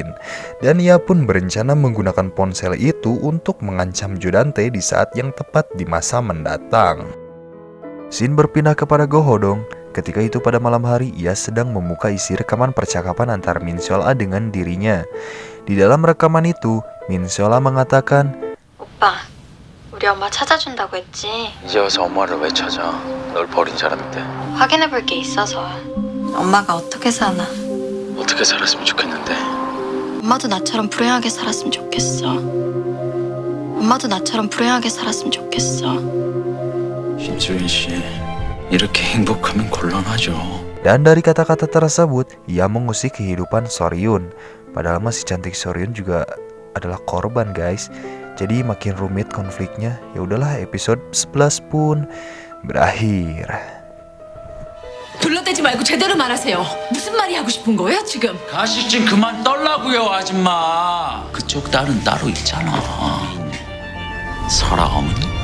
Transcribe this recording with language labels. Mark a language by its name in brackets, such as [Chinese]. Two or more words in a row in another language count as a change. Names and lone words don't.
[Indonesian] Dan ia pun berencana menggunakan ponsel itu untuk mengancam Jo Dan-tae di saat yang tepat di masa mendatang. Scene berpindah kepada Go Ho-dong. Ketika itu pada malam hari, ia sedang membuka isi rekaman percakapan antara Min Sola dengan dirinya. Di dalam rekaman itu, Min Sola mengatakan, [Korean] 오빠, 우리 엄마 찾아준다고 했지? 이제 와서 엄마를 왜 찾아? 널 버린 사람인데. 확인해볼 게 있어서. 엄마가 어떻게 사나? 어떻게 살았으면 좋겠는데. 엄마도 나처럼 불행하게 살았으면 좋겠어. 엄마도 나처럼 불행하게 살았으면 좋겠어. 김소연 씨, 이렇게 행복하면 곤란하죠. [Indonesian] dan dari kata-kata tersebut, ia mengusik kehidupan Soryun. Padahal masih cantik Soryun juga adalah korban, guys. Jadi makin rumit konfliknya. Ya udahlah, episode 11 pun berakhir. [Korean] 둘러대지 말고 제대로 말하세요. 무슨 말이 하고 싶은 거예요, 지금? 가식 좀 그만 떨라고요, 아줌마. 그쪽 딸은 따로 있잖아. 설아 어머니.